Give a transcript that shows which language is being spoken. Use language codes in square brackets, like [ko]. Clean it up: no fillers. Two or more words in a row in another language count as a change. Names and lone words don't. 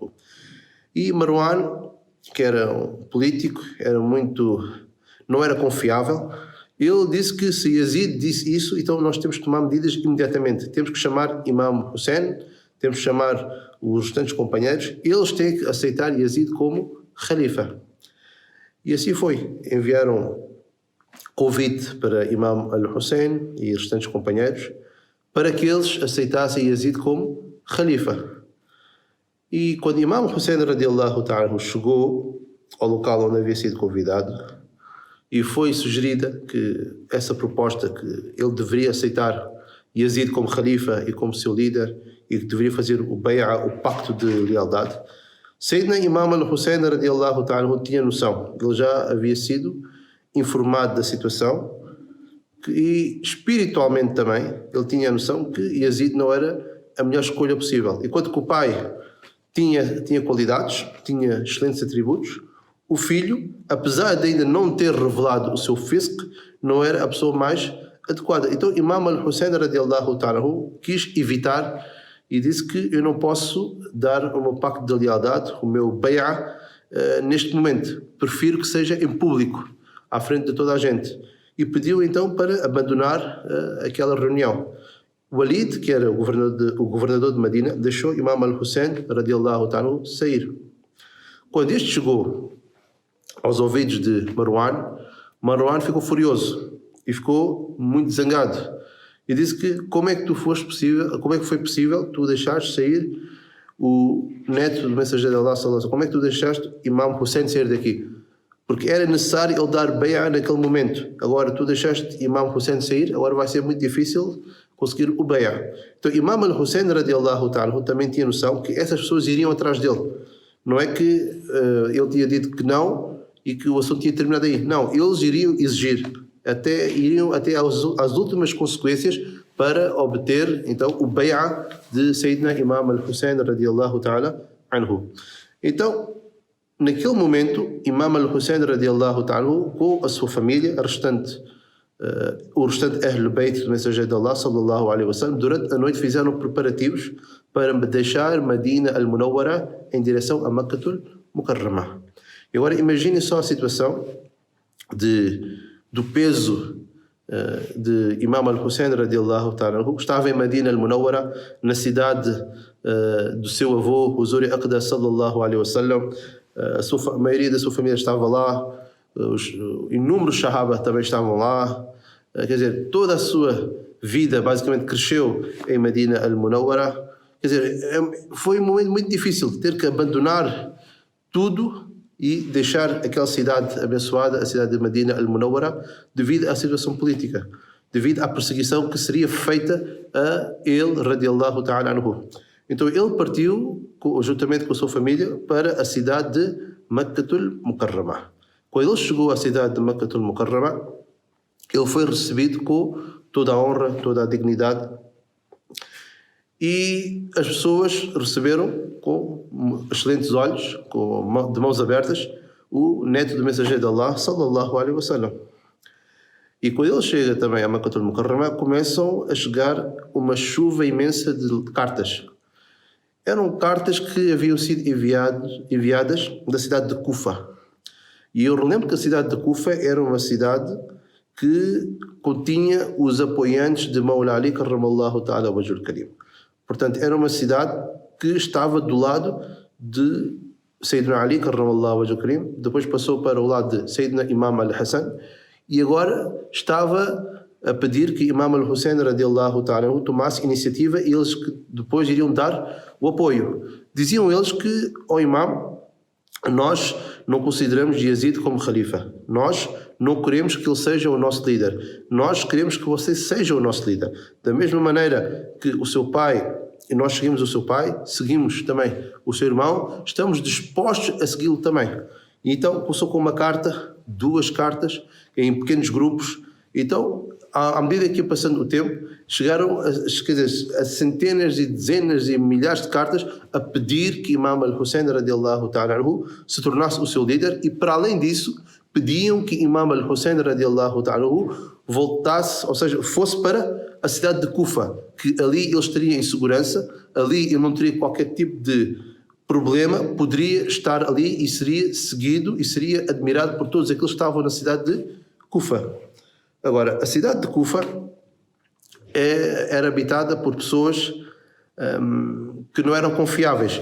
[pt] E Marwan, que era um político, não era confiável, ele disse que se Yazid disse isso, então nós temos que tomar medidas imediatamente. Temos que chamar Imam Hussein, temos que chamar os restantes companheiros, eles têm que aceitar Yazid como Khalifa. E assim foi. Enviaram convite para Imam al-Hussein e os restantes companheiros para que eles aceitassem Yazid como Khalifa. E quando Imam Hussein [ar] رضي الله تعالى [pt] chegou ao local onde havia sido convidado e foi sugerida que essa proposta que ele deveria aceitar Yazid como Khalifa e como seu líder e que deveria fazer o bay'ah, o pacto de lealdade, Sayyidina Imam al-Hussein [ar] رضي الله تعالى [pt] tinha noção. Ele já havia sido informado da situação e espiritualmente também ele tinha a noção que Yazid não era a melhor escolha possível. Enquanto que o pai tinha qualidades, tinha excelentes atributos, o filho, apesar de ainda não ter revelado o seu fisq, não era a pessoa mais adequada. Então Imam al-Hussein [ar] رضي الله تعالى [pt] quis evitar e disse que eu não posso dar o meu pacto de lealdade, o meu bay'ah, neste momento. Prefiro que seja em público, à frente de toda a gente. E pediu então para abandonar aquela reunião. Walid, que era o governador de Medina, deixou Imam al-Hussein [ar] رضي الله تعالى [pt] sair. Quando este chegou aos ouvidos de Marwan ficou furioso e ficou muito zangado. E disse que como é que foi possível tu deixares sair o neto do mensageiro de Allah [ar] صلى الله عليه وسلم? [pt] Como é que tu deixaste Imam Hussein sair daqui? Porque era necessário ele dar bay'ah naquele momento. Agora tu deixaste Imam Hussein sair, agora vai ser muito difícil conseguir o bay'ah. Então Imam al-Hussein [ar] رضي الله تعالى [pt] também tinha noção que essas pessoas iriam atrás dele. Não é que ele tinha dito que não e que o assunto tinha terminado aí. Não, eles iriam exigir, iriam até às últimas consequências para obter então o bay'ah de Sayyidina Imam al-Hussein [ar] رضي الله تعالى عنه. [pt] Então, naquele momento, Imam al-Hussein [ar] رضي الله تعالى [pt] com a sua família, a restante o restante [ar] أهل البيت [pt] do mensageiro de Allah, [ar] صلى الله عليه وسلم, [pt] durante a noite fizeram preparativos para deixar Medina al-Munawwara em direção a Makkatul Mukarramah. E agora imaginem só a situação do peso de Imam al-Hussein [ar] رضي الله تعالى, [pt] que estava em Medina al-Munawwara, na cidade do seu avô, o Zuri Aqda [ar] صلى الله عليه وسلم. [pt] A maioria da sua família estava lá, os inúmeros Sahaba também estavam lá. Quer dizer, toda a sua vida basicamente cresceu em Medina al-Munawwara. Quer dizer, foi um momento muito difícil ter que abandonar tudo e deixar aquela cidade abençoada, a cidade de Medina al-Munawwara, devido à situação política, devido à perseguição que seria feita a ele, [ar] رضي الله تعالى عنه. [pt] Então ele partiu, juntamente com a sua família, para a cidade de Makkatul Mukarramah. Quando ele chegou à cidade de Makkatul Mukarramah, ele foi recebido com toda a honra, toda a dignidade, e as pessoas receberam com excelentes olhos, de mãos abertas, o neto do mensageiro de Allah, [ar] صلى الله عليه وسلم. [pt] E quando ele chega também a Makkatul Mukarramah, começam a chegar uma chuva imensa de cartas. Eram cartas que haviam sido enviadas da cidade de Kufa. E eu relembro que a cidade de Kufa era uma cidade que continha os apoiantes de Mawla Ali [ar] كرم الله تعالى وجهه الكريم. [pt] Portanto, era uma cidade que estava do lado de Sayyidina Ali [ar] كرم الله وجهه الكريم, [pt] depois passou para o lado de Sayyidina Imam al-Hassan, e agora estava a pedir que Imam al-Hussein [ar] رضي الله تعالى [pt] tomasse iniciativa, e eles que depois iriam dar o apoio. Diziam eles que, ao Imam, nós não consideramos Yazid como Khalifa, nós não queremos que ele seja o nosso líder, nós queremos que você seja o nosso líder. Da mesma maneira que o seu pai, e nós seguimos o seu pai, seguimos também o seu irmão, estamos dispostos a segui-lo também. E então começou com uma carta, 2 cartas, em pequenos grupos. Então, à medida que ia passando o tempo, chegaram a centenas e dezenas e milhares de cartas a pedir que Imam al-Hussein [ar] رضي الله تعالى عنه [pt] se tornasse o seu líder, e para além disso pediam que Imam al-Hussein [ar] رضي الله تعالى عنه [pt] voltasse, ou seja, fosse para a cidade de Kufa, que ali ele estaria em segurança, ali ele não teria qualquer tipo de problema, poderia estar ali e seria seguido e seria admirado por todos aqueles que estavam na cidade de Kufa. Agora, a cidade de Kufa era habitada por pessoas que não eram confiáveis.